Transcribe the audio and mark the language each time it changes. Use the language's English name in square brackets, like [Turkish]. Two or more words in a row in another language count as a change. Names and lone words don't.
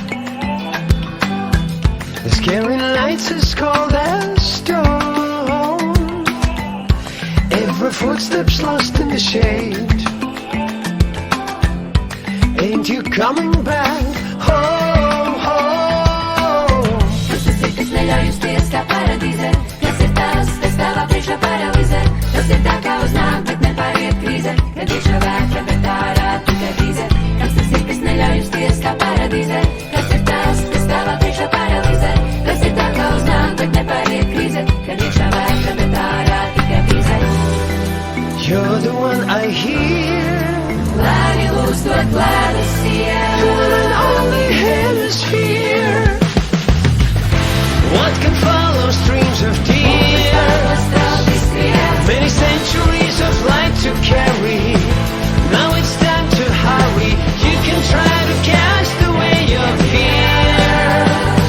[English] The scary lights as cold as stone. Every footstep's lost in the shade. Ain't you coming back home, home? [Latvian] Kas tas ir, kas neļauj justies kā paradīzē? Kas ir tas, kas tavā priekšā paralizē? Tas ir tā kā uz nāk, bet nepāriet krīze, kad iekšā vētra, bet ārā tikai bīze. Kas tas ir, kas neļauj justies kā paradīzē? Kas ir tas, kas tavā priekšā paralizē? Tas ir tā kā uz nāk, bet nepāriet krīze, kad iekšā vētra, bet ārā tikai bīze. [English] You're the one I hear. [Latvian] Lēni lūdz dot ledus sienu. [English] Turn on the hemisphere. What can follow streams of tears? Many centuries of light to carry. Now it's time to hurry. You can try to cast away your fears.